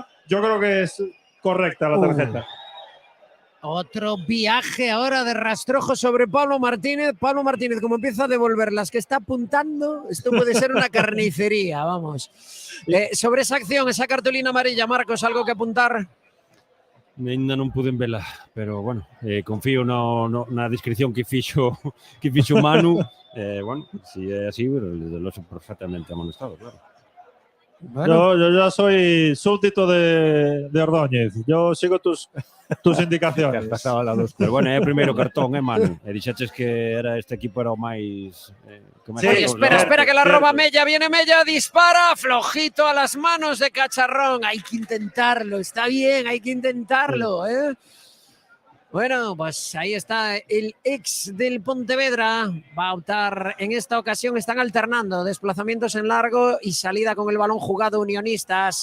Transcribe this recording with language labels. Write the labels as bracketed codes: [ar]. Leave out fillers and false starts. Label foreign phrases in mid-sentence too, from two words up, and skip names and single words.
[es] Yo creo que es correcta la tarjeta. Otro viaje ahora de rastrojo sobre Pablo Martínez. Pablo Martínez, como empieza a devolver las que está apuntando, esto puede ser una carnicería, vamos. Sobre esa acción, esa cartulina amarilla, Marcos, ¿algo que apuntar? [gl] Ainda non pude vela, pero bueno, confío na descripción que fixo Manu. Bueno, si é así, [es] lo son perfectamente amonestado, [gl] claro. Bueno. [es] Yo ya soy súbdito de Ordóñez. Yo sigo tus indicaciones. [gl] Pero bueno, é o primeiro cartón, Manu? E dixeches que este equipo era o máis... [es] Oye, espera que la roba Mella, viene Mella, dispara, flojito a las manos de Cacharrón. Hay que intentarlo, está bien, hay que intentarlo, Bueno, pues ahí está el ex del Pontevedra. Va a optar en esta ocasión, están alternando desplazamientos en largo y salida con el balón jugado Unionistas.